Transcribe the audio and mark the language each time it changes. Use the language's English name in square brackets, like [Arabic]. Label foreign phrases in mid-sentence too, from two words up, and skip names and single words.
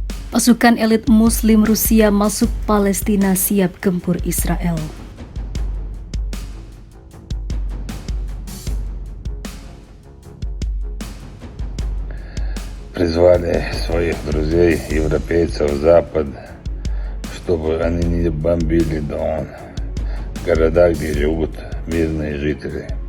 [Indonesian] Pasukan elit Muslim Rusia masuk Palestina siap gempur Israel. [Russian] Призвали своих друзей, европейцев, Запад, чтобы они не бомбили города, где живут мирные жители.